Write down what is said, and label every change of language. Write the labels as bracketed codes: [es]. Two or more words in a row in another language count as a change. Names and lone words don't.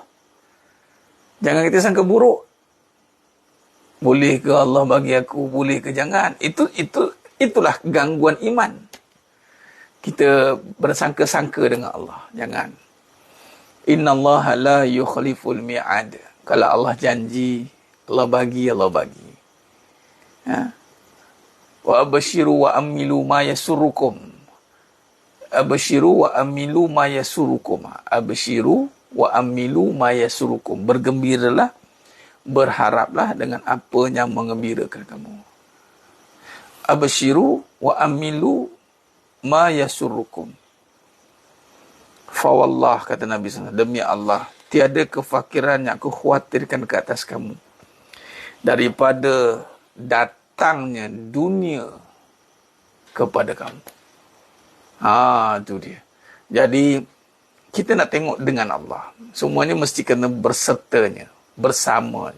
[ms] Jangan kita sangka buruk. Boleh ke Allah bagi aku, boleh ke jangan. Itulah gangguan iman. Kita bersangka-sangka dengan Allah. Jangan. [ar] إن الله لا يخلف الميعاد. [ms] Kalau Allah janji, Allah bagi. [ar] وأبشروا وأملوا ما يسركم. أبشروا وأملوا ما يسركم. أبشروا وأملوا ما يسركم. [ms] Bergembiralah, berharaplah dengan apa yang mengembirakan kamu. [ar] أبشروا وأملوا ما يسركم. [ms] Fawallah, kata Nabi SAW, demi Allah, tiada kefakiran yang aku khawatirkan ke atas kamu daripada datangnya dunia kepada kamu. Itu dia. Jadi kita nak tengok dengan Allah, semuanya mesti kena bersertanya, bersamanya.